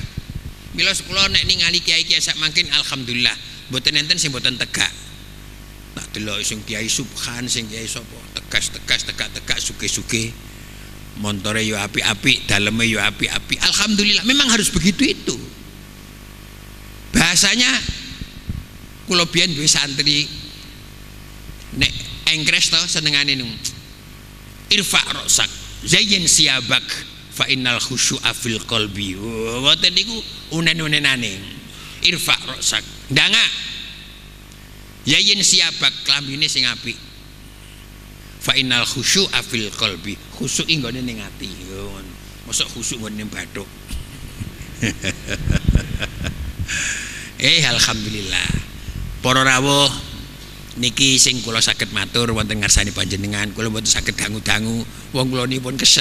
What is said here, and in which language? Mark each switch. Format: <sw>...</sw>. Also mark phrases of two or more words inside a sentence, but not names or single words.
<jv>Mila kula nek ningali kiai-kiai sak mangkin alhamdulillah, mboten enten sing mboten tegak. Tak delok sing kiai subhan, sing kiai sapa, tegas, tegak, suge-suge. Montore yo apik-apik, daleme yo apik-apik. Alhamdulillah,</jv> <id>memang harus begitu itu.</id> <jv>Bahasanya kula biyen duwe santri nek engkres to senengane niku.</jv> <ar>ارفع رأسك، زيّن ثيابك فإن الخشوع في القلب.</ar> <jv>Ngoten niku unen-unenane.</jv> <ar>ارفع رأسك, ndanga. زيّن ثيابك,</ar> <jv>klambine sing apik.</jv> <ar>فإن الخشوع في القلب.</ar> <jv>Khusyuk nggone ning ati. Mosok khusyuk nggone ning bathuk. Alhamdulillah. Para rawuh niki sing kula saged matur wonten ngarsane panjenengan, kula mboten saged dangu-dangu. Wong kula nipun kesel.</jv>